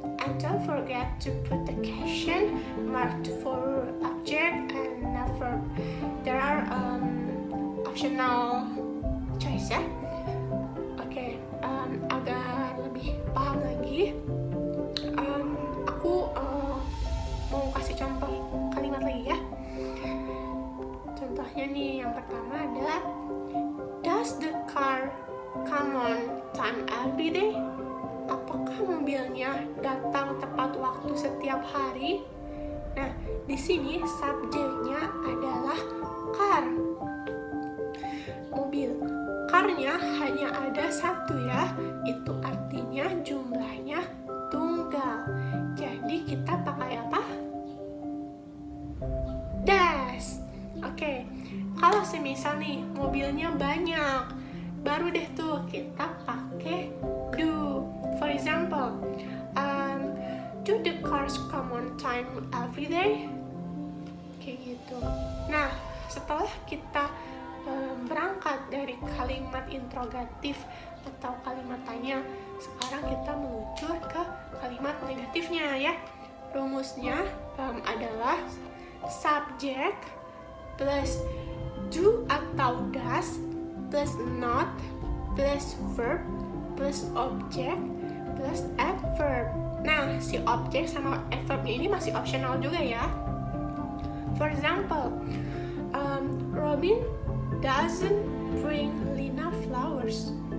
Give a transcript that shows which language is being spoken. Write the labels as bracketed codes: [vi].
[en] And don't forget to put the question marked for object and verb. There are optional choice ya. [id] Oke, agar lebih paham lagi, aku mau kasih contoh kalimat lagi ya. Contohnya nih, yang pertama adalah [en] does the car come on time every day? [id] Apakah mobilnya datang tepat waktu setiap hari? Nah, di sini subjeknya adalah car. Mobil. Car-nya hanya ada satu ya. Itu artinya jumlahnya tunggal. Jadi kita pakai apa? Does. Oke. Kalau semisal nih mobilnya banyak, baru deh tuh kita pakai do. [en] For example, do the cars come on time every day? [id] Kayak gitu. Nah, setelah kita berangkat dari kalimat interrogatif atau kalimat tanya, sekarang kita menuju ke kalimat negatifnya ya. Rumusnya adalah subject plus do atau does plus not plus verb plus object plus adverb. Nah, si objek sama adverbnya ini masih optional juga ya. [en] For example, Robin doesn't bring Lina flowers.